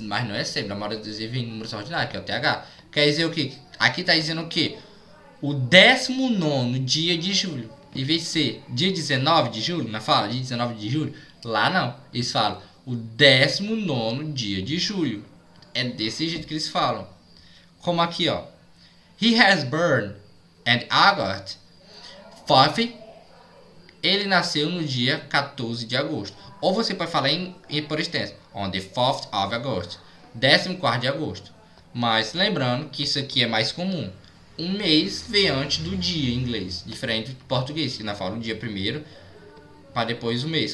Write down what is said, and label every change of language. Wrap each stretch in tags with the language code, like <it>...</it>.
<pt>Mas não é sempre. Na maioria das vezes vem número ordinário, que é o TH. Quer dizer o quê? Aqui tá dizendo o quê? O 19º dia de julho. Em vez de ser dia 19 de julho, na fala, dia 19 de julho. Lá não. Eles falam o 19º dia de julho. É desse jeito que eles falam. Como aqui, ó.</pt> <en>He has born and August 5th.</en> <pt>Ele nasceu no dia 14 de agosto. Ou você pode falar por extenso.</pt> <en>On the 4th of August.</en> <pt>14º de agosto. Mas lembrando que isso aqui é mais comum. Um mês vem antes do dia em inglês. Diferente do português, que nós falamos o dia primeiro para depois o mês.</pt>